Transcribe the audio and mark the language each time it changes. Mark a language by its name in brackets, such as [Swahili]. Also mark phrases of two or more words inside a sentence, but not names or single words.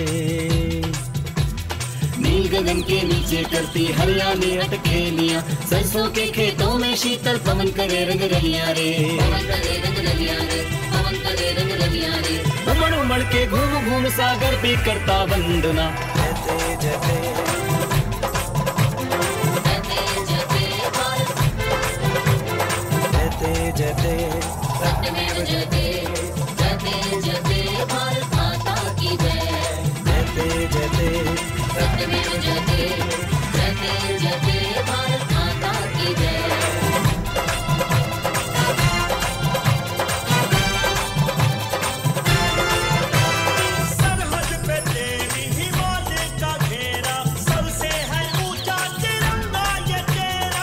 [Hindi] नील गगन के नीचे करती हरियाली अटखेलियां सरसों के खेतों में शीतल पवन करे रंग रलियां रे। पवन करे रंग रलियां रे पवन करे रंग रलियां रे। उमड़ उमड़ के घूम घूम सागर भी करता वंदना। [Sanskrit] जयते जयते जयते जयते भारत जयते जयते सत्यमेव जयते जयते जयते [Hindi] भारत माता की जय। [Sanskrit] जयते जयते सत्यमेव जयते जयते जयते [Hindi] भारत माता की जय। सरहद पे तेरी हिमालय का घेरा सबसे है ऊंचा तिरंगा ये तेरा।